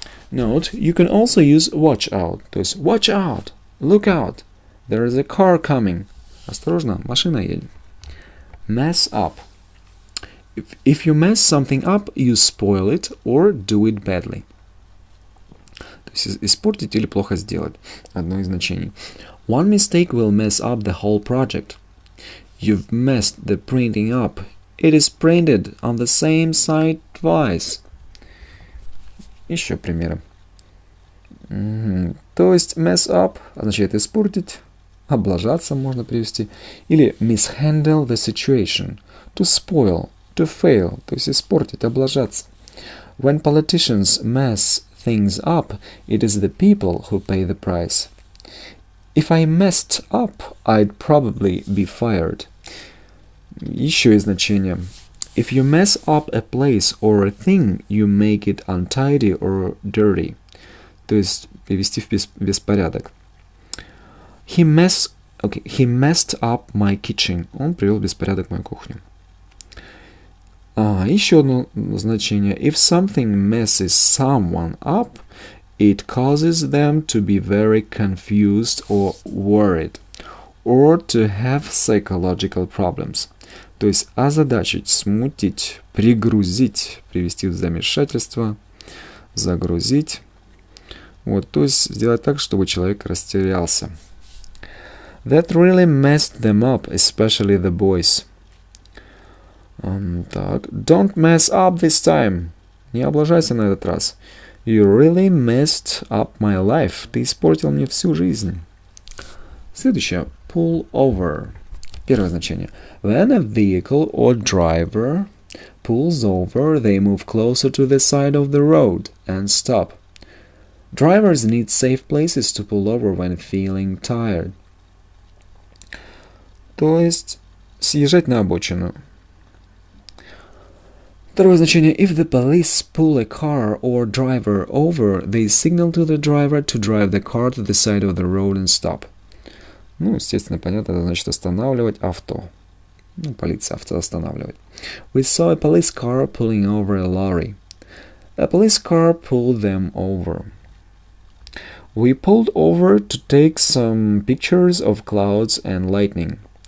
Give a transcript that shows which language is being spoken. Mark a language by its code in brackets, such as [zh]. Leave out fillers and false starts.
[en] Note, you can also use watch out. [ru] То есть [en] watch out, look out. There is a car coming. [ru] Осторожно, машина едет. [en] Mess up. If you mess something up, you spoil it or do it badly. [ru] То есть испортить или плохо сделать. Одно из значений. [en] One mistake will mess up the whole project. You've messed the printing up. It is printed on the same side twice. [ru] Еще примеры. То есть mess up означает испортить, облажаться можно привести. [en] Или mishandle the situation. To spoil, to fail. [ru] То есть испортить, облажаться. [en] When politicians mess things up, it is the people who pay the price. If I messed up, I'd probably be fired. [ru] Еще и значение. [en] If you mess up a place or a thing, you make it untidy or dirty. [ru] То есть привести в беспорядок. [en] He messed up my kitchen. [ru] Он привел в беспорядок мою кухню. Еще одно значение. [en] If something messes someone up, it causes them to be very confused or worried, or to have psychological problems. [ru] То есть озадачить, смутить, пригрузить, привести в замешательство, загрузить. Вот, то есть сделать так, чтобы человек растерялся. [en] That really messed them up, especially the boys. Так, don't mess up this time. [ru] Не облажайся на этот раз. [en] You really messed up my life. [ru] Ты испортил мне всю жизнь. Следующее. Pull over. Первое значение. [en] When a vehicle or driver pulls over, they move closer to the side of the road and stop. Drivers need safe places to pull over when feeling tired. [ru] То есть съезжать на обочину. Второе значение. [en] If the police pull a car or driver over, they signal to the driver to drive the car to the side of the road and stop. [ru] Ну, естественно, понятно, это значит останавливать авто. Ну, полиция авто останавливает. [en] We saw a police car pulling over a lorry. A police car pulled them over. We pulled over to take some pictures of clouds and lightning.